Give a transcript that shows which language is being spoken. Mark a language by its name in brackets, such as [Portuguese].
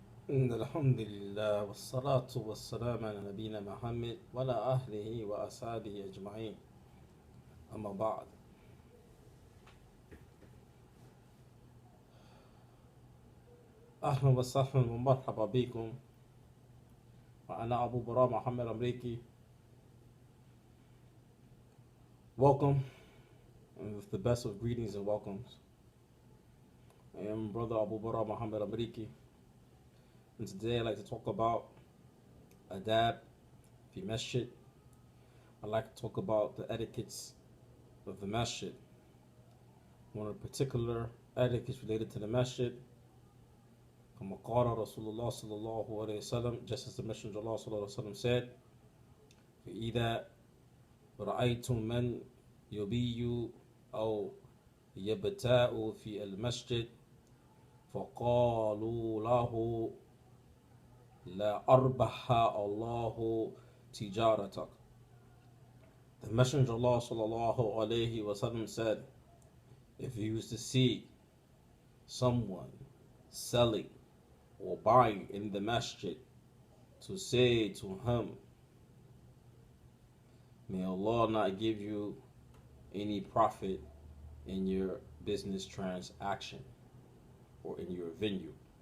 [Arabic] إن الحمد لله والصلاة والسلام على نبينا محمد وعلى أهله وأصحابه أجمعين. أما بعد، أهلا وسهلا ومرحبا بكم. وأنا أبو براء محمد أمريكي. [English] Welcome, and with the best of greetings and welcomes. I am Brother Abu Bara Muhammad Amreeki, and today I'd like to talk about adab fi masjid. I'd like to talk about the etiquettes of the masjid. One of the particular etiquettes related to the masjid, [Arabic] كما قال رسول الله صلى الله عليه وسلم, [English] just as the Messenger of Allah [Arabic] صلى الله عليه وسلم said, فإذا رأيتم من يبيع أو يبتاع في المسجد فقولوا له لا أربح الله تجارتك. [English] The Messenger of Allah sallallahu alayhi wasallam said, if you used to see someone selling or buying in the masjid, to say to him, may Allah not give you any profit in your business transaction or in your venue.